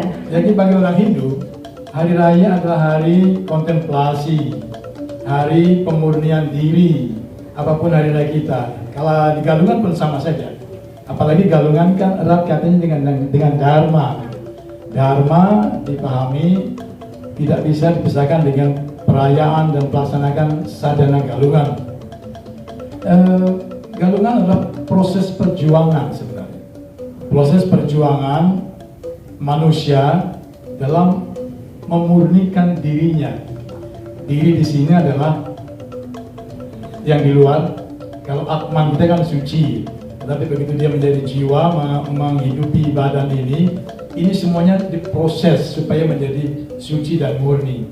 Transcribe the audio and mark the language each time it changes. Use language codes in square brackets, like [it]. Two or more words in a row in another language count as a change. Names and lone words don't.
[id] Jadi bagi orang Hindu, hari raya adalah hari kontemplasi, hari pemurnian diri, apapun hari raya kita. Kalau di galungan pun sama saja. Apalagi galungan kan erat katanya dengan Dharma. Dharma dipahami tidak bisa dipisahkan dengan perayaan dan pelaksanakan sadhana galungan. Galungan adalah proses perjuangan sebenarnya. Proses perjuangan manusia dalam memurnikan dirinya. Diri di sini adalah yang di luar. Kalau Atman kita kan suci, tapi begitu dia menjadi jiwa menghidupi badan ini semuanya diproses supaya menjadi suci dan murni.